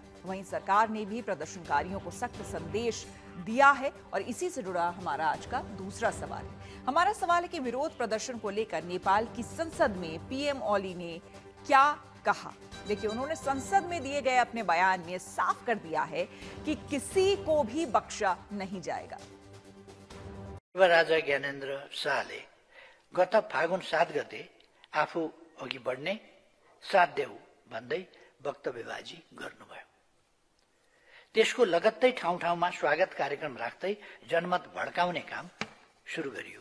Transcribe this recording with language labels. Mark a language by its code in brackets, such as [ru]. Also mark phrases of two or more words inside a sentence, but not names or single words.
[hi] वहीं सरकार ने भी प्रदर्शनकारियों को सख्त संदेश दिया है और इसी से जुड़ा हमारा आज का दूसरा सवाल है। हमारा सवाल है कि विरोध प्रदर्शन को लेकर नेपाल की संसद में पीएम ओली ने क्या कहा। देखिए, उन्होंने संसद में दिए गए अपने बयान में साफ कर दिया है कि किसी को भी बख्शा नहीं जाएगा। [ne] राजा ज्ञानेन्द्र शाहले गत फागुन 7 गते आफू अघि बढ्ने साथ देऊ भन्दै वक्तव्यबाजी गर्नुभयो। त्यसको लगत्तै ठाउँ ठाउँमा स्वागत कार्यक्रम राख्दै जनमत भड्काउने काम सुरु गरियो।